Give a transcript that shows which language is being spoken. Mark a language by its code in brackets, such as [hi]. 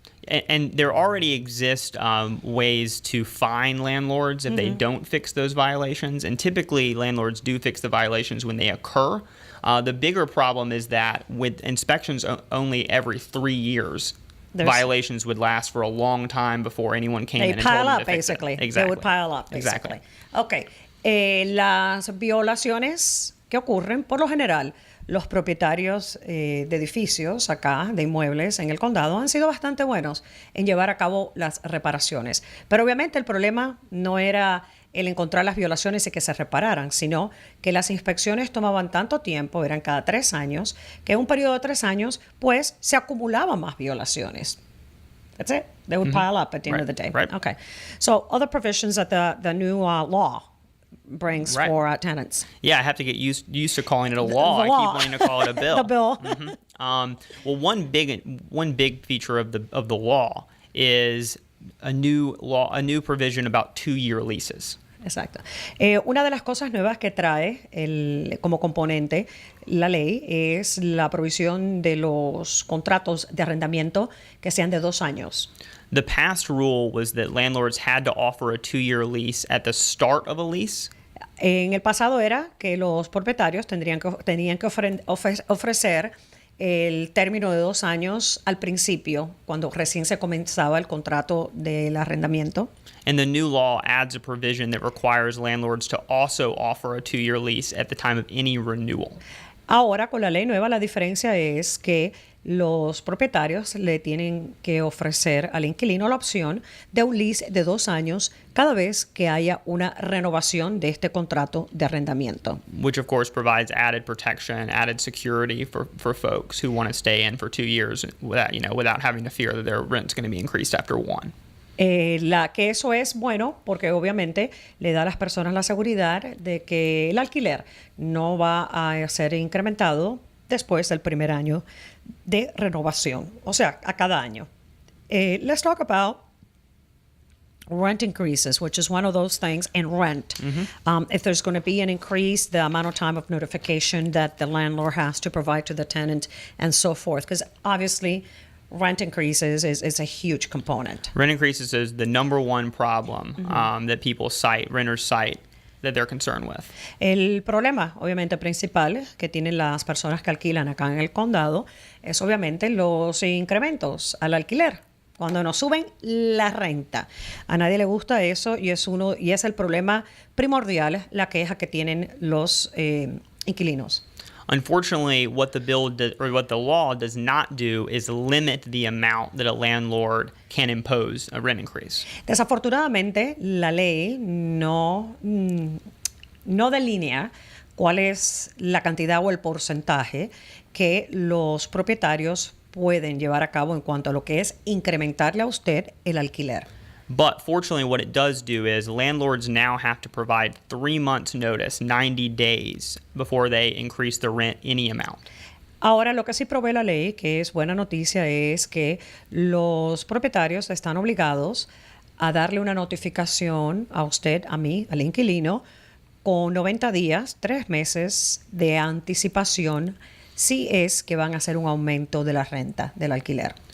[en] And there already exist ways to fine landlords if they don't fix those violations. And typically, landlords do fix the violations when they occur. The bigger problem is that with inspections only every 3 years, violations would last for a long time before anyone came in and told them to fix it. Basically. Exactly. They would pile up, basically. Exactly. Okay. [es] Las violaciones que ocurren, por lo general, los propietarios de edificios acá, de inmuebles en el condado, han sido bastante buenos en llevar a cabo las reparaciones. Pero obviamente el problema no era el encontrar las violaciones y que se repararan, sino que las inspecciones tomaban tanto tiempo, eran cada 3 años, que en un periodo de 3 años, pues se acumulaban más violaciones. [en] That's it. They would pile up at the end of the day. Right. Okay. So other provisions that the new law brings Right. for tenants. Yeah, I have to get used to calling it a law. The I law. keep wanting to call it a bill. The bill. Well, one big feature of the law is a new provision about 2-year leases. [es] Exacto. Una de las cosas nuevas que trae como componente la ley es la provisión de los contratos de arrendamiento que sean de 2 años. [en] The past rule was that landlords had to offer a 2-year lease at the start of a lease. [es] En el pasado era que los propietarios tenían que ofrecer el término de 2 años al principio, cuando recién se comenzaba el contrato del arrendamiento. [en] And the new law adds a provision that requires landlords to also offer a 2-year lease at the time of any renewal. [es] Ahora, con la ley nueva, la diferencia es que los propietarios le tienen que ofrecer al inquilino la opción de un lease de 2 años cada vez que haya una renovación de este contrato de arrendamiento. [en] Which of course provides added protection, added security for folks who want to stay in for 2 years without having to fear that their rent's going to be increased after 1. [es] Que eso es bueno porque obviamente le da a las personas la seguridad de que el alquiler no va a ser incrementado después del primer año de renovación, o sea, a cada año. [en] Let's talk about rent increases, which is one of those things in rent. If there's going to be an increase, the amount of time of notification that the landlord has to provide to the tenant and so forth, because obviously rent increases is a huge component. Rent increases is the number one problem that people renters cite, that they're concerned with. [es] El problema, obviamente, principal que tienen las personas que alquilan acá en el condado es obviamente los incrementos al alquiler. Cuando nos suben la renta. A nadie le gusta eso y es el problema primordial, la queja que tienen los inquilinos. [en] Unfortunately, what the law does not do is limit the amount that a landlord can impose a rent increase. [es] Desafortunadamente, la ley no delinea cuál es la cantidad o el porcentaje que los propietarios pueden llevar a cabo en cuanto a lo que es incrementarle a usted el alquiler. [en] But fortunately, what it does do is landlords now have to provide 3 months notice, 90 days, before they increase the rent any amount. [es] Ahora, lo que sí provee la ley, que es buena noticia, es que los propietarios están obligados a darle una notificación a usted, a mí, al inquilino, con 90 días, 3 meses de anticipación, si es que van a hacer un aumento de la renta del alquiler.